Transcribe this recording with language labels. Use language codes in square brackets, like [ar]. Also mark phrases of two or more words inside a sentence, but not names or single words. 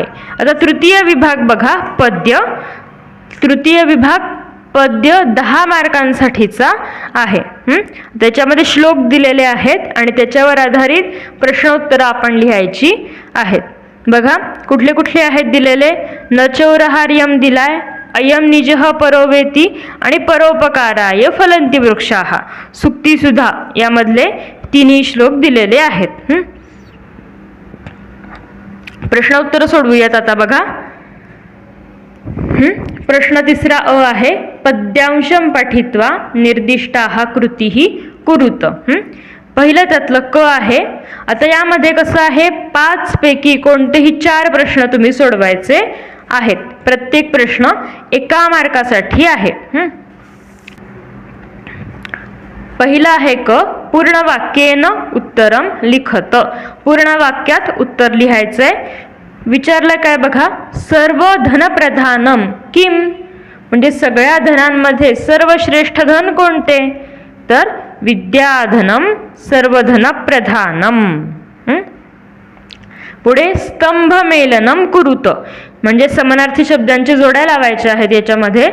[mr] आता तृतीय विभाग बघा, पद्य. तृतीय विभाग पद्य 10 मार्कांसाठीचा आहे. त्याच्यामध्ये श्लोक दिलेले आहेत आणि त्याच्यावर आधारित प्रश्नोत्तरं आपण लिहायची आहेत. बघा कुठले कुठले आहेत दिलेले. [sa] न चौरहार्यम [mr] दिलाय, [sa] अयम निजः परोवेती आणि परोपकाराय फलंती वृक्षाः. [mr] सुक्तीसुधा यामधले 3 श्लोक दिलेले आहेत. प्रश्नोत्तर सोडवूयात आता. बघा प्रश्न तिसरा अ आहे, [sa] पद्यांशम पठित्वा निर्दिष्टाः कृतीः कुरुत. [mr] पहिलं त्यातलं क आहे. आता यामध्ये कसं आहे, 5 पैकी कोणतेही 4 प्रश्न तुम्ही सोडवायचे आहेत. प्रत्येक प्रश्न 1 मार्कासाठी आहे. पहिला आहे क, [sa] पूर्ण वाक्येन उत्तरम लिखत. [mr] पूर्ण वाक्यात उत्तर लिहायचंय. विचारलं काय बघा, [sa] सर्व धनप्रधानम किम, [mr] म्हणजे सगळ्या धनांमध्ये सर्वश्रेष्ठ धन कोणते, तर [sa] विद्याधनम सर्वधनप्रधानम. [mr] पुढे [sa] स्तंभमेलनम कुरुत, [mr] म्हणजे समानार्थी शब्दांचे जोड्या लावायच्या आहेत याच्यामध्ये.